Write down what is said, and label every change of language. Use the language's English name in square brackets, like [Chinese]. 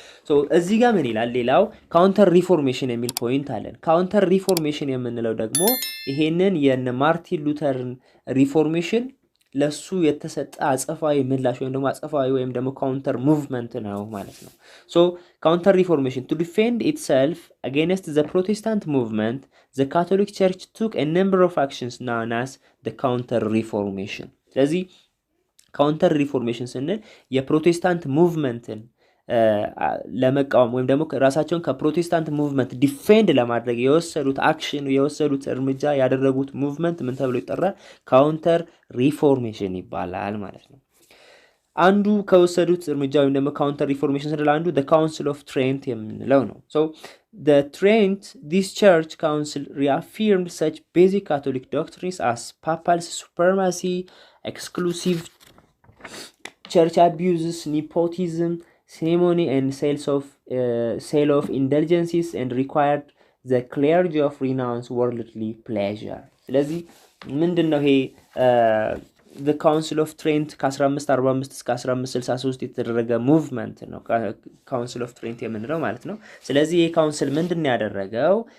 [Amharic] ሶ እዚህ ጋር ምን ይላል ሌላው ካውንተር ሪፎርሜሽን የሚል ፖይንት አለን ካውንተር ሪፎርሜሽን የምንለው ደግሞ ይሄንን የነ ማርቲን ሉተርን ሪፎርሜሽን ለሱ የተሰጠ አጸፋዊ ምላሽ ወይም ደግሞ አጸፋዊ ወይም ደግሞ ካውንተር ሙቭመንት ነው ማለት ነው [English] so counter reformation to defend itself against the Protestant movement the Catholic Church took a number of actions known as the counter reformation [Amharic] ስለዚህ ካውንተር ሪፎርሜሽን ስንል የፕሮቴስታንት ሙቭመንትን ለመቃወም ወይም ደግሞ ራሳቸውን ከፕሮቴስታንት ሙቭመንት ዲፌንድ ለማድረግ የወሰዱት አክሽን የወሰዱት እርምጃ ያደረጉት ሙቭመንት ምን ተብሎ ይጠራል? ካውንተር ሪፎርሜሽን ይባላል ማለት ነው። አንዱ ከወሰዱት እርምጃ ወይም ደግሞ ካውንተር ሪፎርሜሽን ስንል አንዱ the Council of Trent የምንለው ነው። [English] so the Trent this church council reaffirmed such basic Catholic doctrines as papal supremacy, exclusive church abuses, nepotism, ceremony and sale of indulgences, and required the clergy of renounce worldly pleasure. [Amharic] ስለዚህ ምንድነው ይሄ the Council of Trent ከ1545 እስከ 1563 የተደረገ ሙቭመንት ነው Council of Trent የምንለው ማለት ነው። ስለዚህ ይሄ ካውንስል ምንድነው ያደረገው?